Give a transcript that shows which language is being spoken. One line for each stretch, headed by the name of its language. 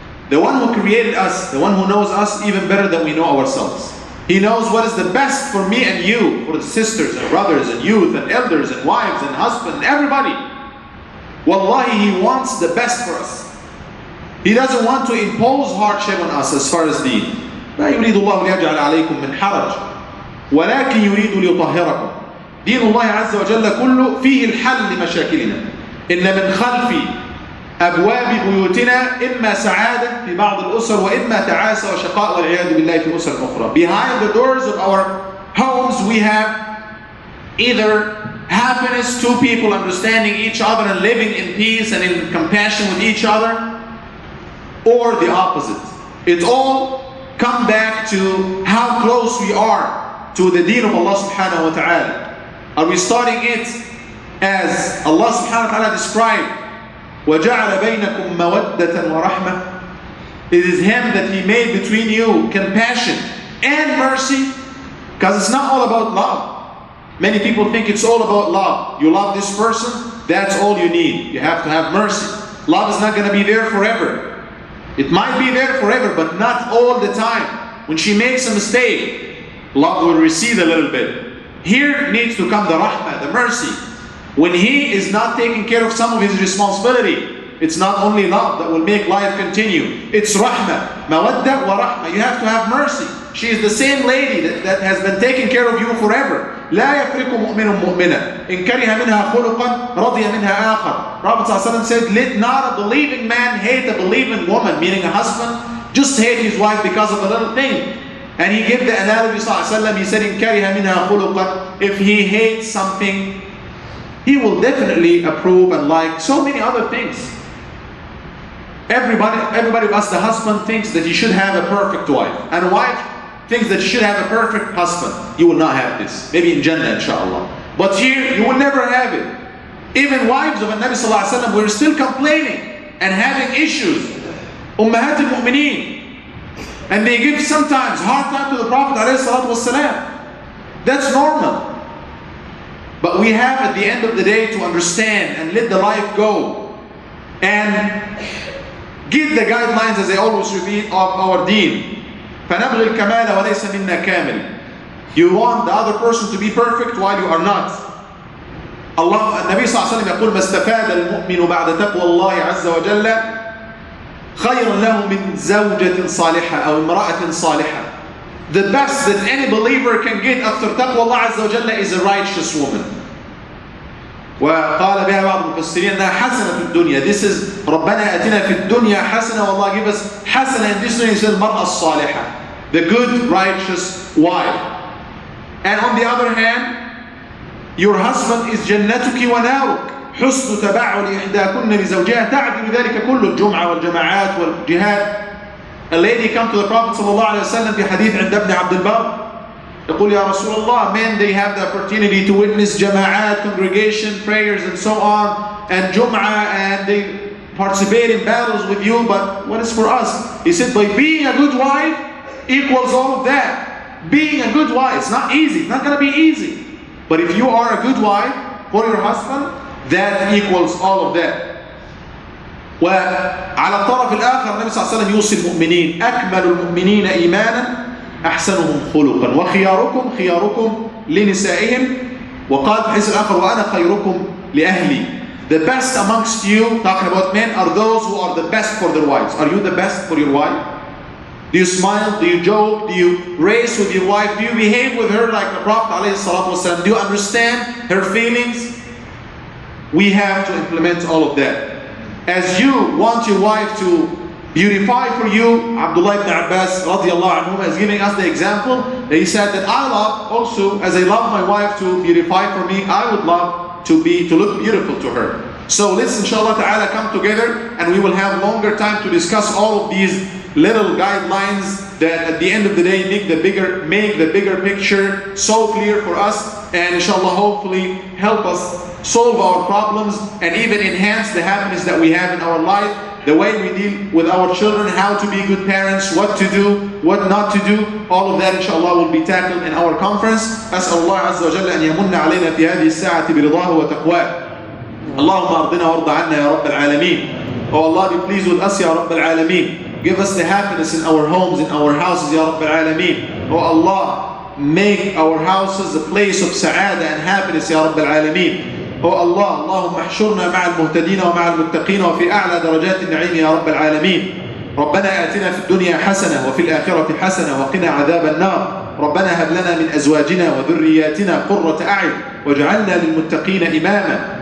English: The one who created us, the one who knows us even better than we know ourselves. He knows what is the best for me and you, for the sisters and brothers and youth and elders and wives and husbands and everybody. Wallahi, He wants the best for us. He doesn't want to impose hardship on us as far as deen.
Arabic: لا يريد الله ليجعل عليكم من حرج ولكن يريد ليطهركم. دين الله عز وجل كله فيه الحل لمشاكلنا. إن من خلف أبواب بيوتنا إما سعادة في بعض الأسر وإما تعاسة وشقاء والعياذ بالله في أسر أخرى.
English: Behind the doors of our homes we have either happiness, two people understanding each other and living in peace and in compassion with each other, or the opposite. It all comes back to how close we are to the deen of Allah subhanahu wa ta'ala. Are we starting it as Allah subhanahu wa ta'ala described,
Arabic: وَجَعَلَ بَيْنَكُمْ مَوَدَّةً وَرَحْمَةً?
English: It is Him that He made between you compassion and mercy, because it's not all about love. Many people think it's all about love. You love this person, that's all you need. You have to have mercy. Love is not going to be there forever. It might be there forever, but not all the time. When she makes a mistake, love will recede a little bit. Here needs to come the rahmah, the mercy. When he is not taking care of some of his responsibility, it's not only love that will make life continue. It's rahmah, mawadda wa rahmah. You have to have mercy. She is the same lady that has been taking care of you forever.
Arabic: لا يفرق مؤمن مؤمنا إن كره منها خلقا رضي منها آخر.
English: Prophet ﷺ said, let not a believing man hate a believing woman, meaning a husband, just hate his wife because of a little thing. And he gave the analogy, ﷺ, he said,
Arabic: إن كره منها خلقا,
English: if he hates something, he will definitely approve and like so many other things. Everybody of us, the husband thinks that he should have a perfect wife, and a wife thinks that you should have a perfect husband. You will not have this. Maybe in Jannah, inshallah. But here, you will never have it. Even wives of the Nabi sallallahu alaihi wasallam were still complaining and having issues. Ummahat al-Mu'mineen. And they give sometimes hard time to the Prophet alayhi salatu wasalam. That's normal. But we have at the end of the day to understand and let the life go. And give the guidelines, as I always repeat, of our deen.
Arabic: فَنَبْغِ الْكَمَالَ وَلَيْسَ مِنَّا كَامِلٍ.
English: You want the other person to be perfect while you are not.
Arabic: النبي صلى الله عليه وسلم يقول ما استفاد المؤمن بعد تقوى الله عز وجل خيرا له من زوجة صالحة أو امرأة صالحة.
English: The best that any believer can get after taqwa Allah عز وجل is a righteous woman.
Arabic: وقال بها بعض المفسرين أنها حسنة في الدنيا.
English: This is
Arabic: ربنا آتنا في الدنيا حسنة,
English: والله give us حسنة in this dunya. He says
Arabic: المرأة الصالحة,
English: the good righteous wife. And on the other hand, your husband is
Arabic: جنتك ونارك, حسن تبعل إحداكن لزوجها تعدل ذلك كل الجمعة والجماعات والجهاد.
English: A lady come to the Prophet
Arabic: صلى الله عليه وسلم في حديث عند ابن عبد البر. يقول يا رسول الله,
English: men they have the opportunity to witness jama'at, congregation, prayers and so on, and Jumu'ah, and they participate in battles with you, but what is for us? He said, by being a good wife equals all of that. Being a good wife, it's not easy, it's not going to be easy. But if you are a good wife for your husband, that equals all of that.
Arabic: وعلى الطرف الآخر النبي صلى الله عليه وسلم يوصي المؤمنين أكمل المؤمنين إيمانا أحسنهم خلقا وخياركم خياركم لنسائهم وقال في الحديث الآخر وأنا خيركم لأهلي.
English: The best amongst you, talking about men, are those who are the best for their wives. Are you the best for your wife? Do you smile? Do you joke? Do you race with your wife? Do you behave with her like the Prophet ﷺ? Do you understand her feelings? We have to implement all of that. As you want your wife to beautify for you, Abdullah ibn Abbas radiallahu anhu is giving us the example. He said that I love also, as I love my wife to beautify for me, I would love to look beautiful to her. So let's inshallah ta'ala come together and we will have longer time to discuss all of these little guidelines that at the end of the day make the bigger picture so clear for us, and inshallah hopefully help us solve our problems and even enhance the happiness that we have in our life, the way we deal with our children, how to be good parents, what to do, what not to do. All of that inshallah will be tackled in our conference.
Arabic: أسأل الله عز وجل أن يمن علينا في هذه الساعة برضاه وتقواه. اللهم أرضنا وارض عنا يا رب العالمين.
English: Oh Allah, be pleased with us, Ya Rabb al-Alameen. Give us the happiness in our homes, in our houses, Ya Rabb al-Alameen. Oh Allah, make our houses a place of sa'ada and happiness, Ya Rabb al-Alameen.
Arabic: Oh Allah, Allahumma احشرنا مع المهتدين ومع المتقين وفي أعلى درجات النعيم يا رب العالمين. ربنا آتنا في الدنيا حسنة وفي الآخرة حسنة وقنا عذاب النار. ربنا هب لنا من أزواجنا وذرياتنا قرة أعين واجعلنا للمتقين إماما.